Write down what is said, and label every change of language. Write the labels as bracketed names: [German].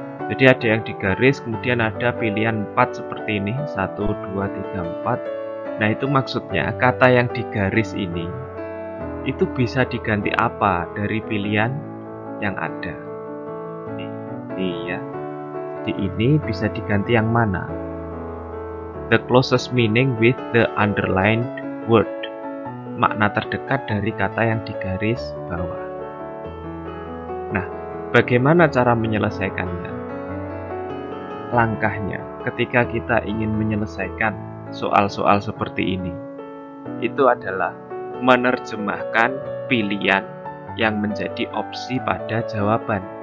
[Indonesian] Jadi ada yang digaris, kemudian ada pilihan 4 seperti ini, 1, 2, 3, 4. Nah, itu maksudnya kata yang digaris ini itu bisa diganti apa dari pilihan yang ada. Ini ya. Jadi ini bisa diganti yang mana? [English] The closest meaning with the underlined word. [Indonesian] Makna terdekat dari kata yang digaris bawah. Nah, bagaimana cara menyelesaikannya? Langkahnya ketika kita ingin menyelesaikan soal-soal seperti ini, itu adalah menerjemahkan pilihan yang menjadi opsi pada jawaban.